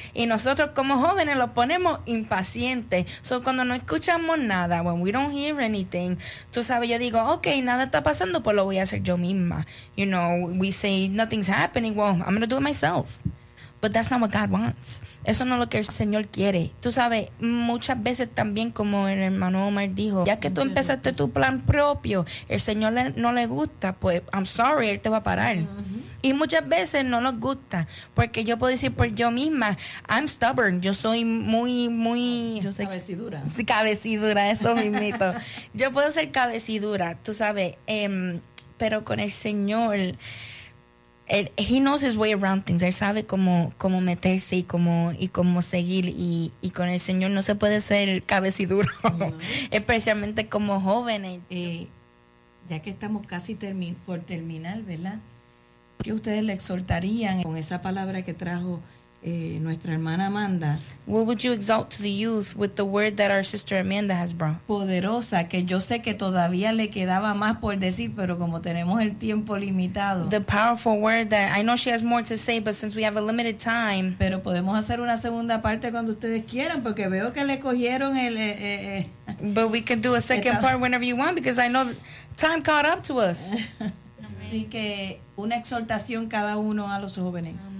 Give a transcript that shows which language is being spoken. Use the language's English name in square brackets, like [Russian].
[Spanish] Y nosotros como jóvenes lo ponemos impaciente. So cuando no escuchamos nada, when we don't hear anything, tú sabes, yo digo, okay, nada está pasando, pues lo voy a hacer yo misma. [English] You know, we say nothing's happening. Well, I'm gonna do it myself. But that's not what God wants. [Spanish] Eso no es lo que el Señor quiere. Tú sabes, muchas veces también, como el hermano Omar dijo, ya que tú empezaste tu plan propio, el Señor no le gusta, pues, [English] I'm sorry, [Spanish] Él te va a parar. Y muchas veces no nos gusta, porque yo puedo decir por yo misma, [English] I'm stubborn, [Spanish] yo soy muy, muy... Yo sé, cabecidura. Sí, cabecidura, eso mismito. Yo puedo ser cabecidura, tú sabes, pero con el Señor... [English] He knows his way around things. [Spanish] Él sabe cómo meterse y cómo seguir. Y con el Señor no se puede ser cabeciduro, especialmente como jóvenes. Ya que estamos casi por terminar, ¿verdad? ¿Qué ustedes le exhortarían con esa palabra que trajo nuestra hermana Amanda? [English] What would you exalt to the youth with the word that our sister Amanda has brought? [Spanish] Poderosa, que yo sé que todavía le quedaba más por decir, pero como tenemos el tiempo limitado. [English] The powerful word that I know she has more to say, but since we have a limited time. [Spanish] Pero podemos hacer una segunda parte cuando ustedes quieran, porque veo que le cogieron el... [English] But we can do a second part whenever you want, because I know time caught up to us. [Spanish] Así que una exhortación cada uno a los jóvenes.